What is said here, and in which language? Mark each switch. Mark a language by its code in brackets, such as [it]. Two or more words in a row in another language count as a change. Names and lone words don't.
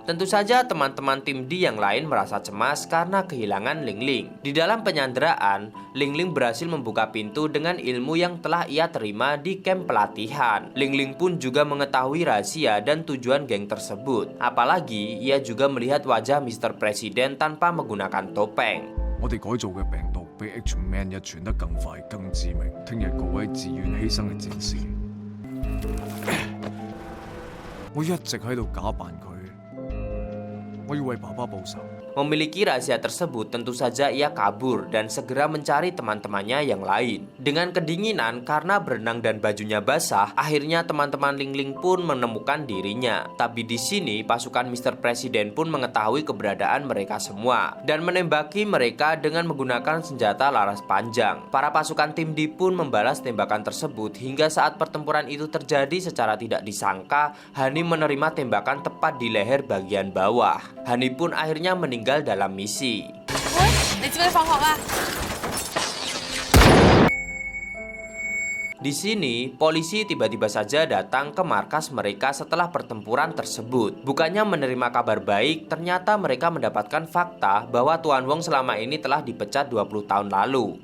[id] Tentu saja teman-teman tim D yang lain merasa cemas karena kehilangan Ling Ling. Di dalam penyanderaan, Ling Ling berhasil membuka pintu dengan ilmu yang telah ia terima di camp pelatihan. Ling Ling pun juga mengetahui rahasia dan tujuan geng tersebut. Apalagi ia juga melihat wajah Mr. Presiden tanpa menggunakan topeng. [yue] 我哋改造嘅病毒比 H5N1 傳得更快、更致命。聽日各位自願犧牲嘅戰士，我一直喺度假扮佢，我要為爸爸報仇。 [id] Memiliki rahasia tersebut, tentu saja ia kabur dan segera mencari teman-temannya yang lain. Dengan kedinginan karena berenang dan bajunya basah, akhirnya teman-teman Ling Ling pun menemukan dirinya. Tapi di sini pasukan Mr. Presiden pun mengetahui keberadaan mereka semua dan menembaki mereka dengan menggunakan senjata laras panjang. Para pasukan tim D pun membalas tembakan tersebut hingga saat pertempuran itu terjadi secara tidak disangka, Hani menerima tembakan tepat di leher bagian bawah. Hani pun akhirnya meninggal dalam misi. [yue] 喂，你知唔知放學啊？ [id] Di sini, polisi tiba-tiba saja datang ke markas mereka setelah pertempuran tersebut. Bukannya menerima kabar baik, ternyata mereka mendapatkan fakta bahwa Tuan Wong selama ini telah dipecat 20 tahun lalu.